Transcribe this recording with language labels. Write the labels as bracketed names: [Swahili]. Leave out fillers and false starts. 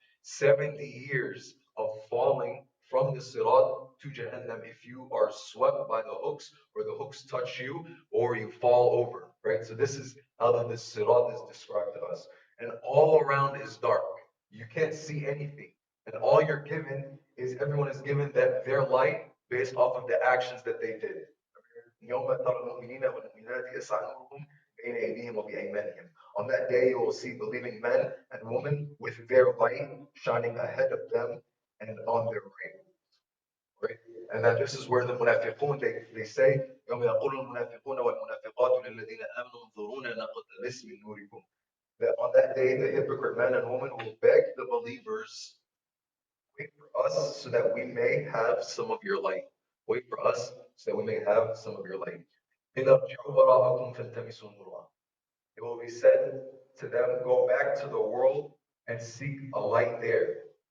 [English] 70 years of falling from the sirat to Jahannam if you are swept by the hooks or the hooks touch you or you fall over, right? So this is how the sirat is described to us. And all around is dark. You can't see anything. And all you're given is everyone is given that their light based off of the actions that they did. [Arabic] يوم ترى المؤمنين والمؤمنات يسعى نورهم بين أيديهم وبأيمانهم. [English] On that day, you will see believing men and women with their light shining ahead of them and on their right. Right? And then this is where the munafiqun, they say, [Arabic] يوم يقول المنافقون والمنافقات للذين آمنوا انظرونا نقتبس من نوركم. [English] That on that day, the hypocrite men and women will beg the believers, wait for us so that we may have some of your light. Wait for us so that we may have some of your light. [Arabic] قِيلَ ارْجِعُوا وَرَاءَكُمْ فَالْتَمِسُوا نُورًا. [English] It will be said to them, go back to the world and seek a light there.